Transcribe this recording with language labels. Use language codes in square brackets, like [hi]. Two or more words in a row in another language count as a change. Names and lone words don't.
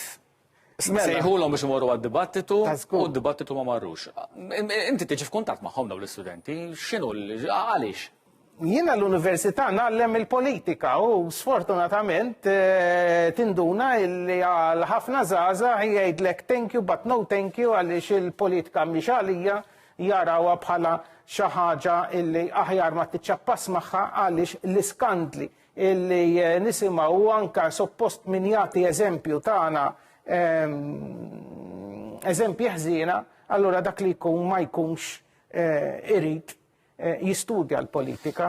[mt] Sejħulhom biex imorru għad-dibattitu u d-dibattitu ma marrux. Inti tiġi f'kuntatt magħhom dawn l-istudenti, x'inhu għaliex? Jiena l-università nagħlem il-politika u sfortunatament tinduna li għal ħafna żgħażagħ jgħidlek thank [en] you but no thank you [mt] għaliex il-politika mhix għalija jarawha bħala xi ħaġa illi aħjar ma tiċċappas magħha għaliex l-iskandli illi nisimgħu anke suppost min jagħti eżempju tagħna eżempji ħżiena, allura dak li jkun ma jkunx irid jistudja l-politika.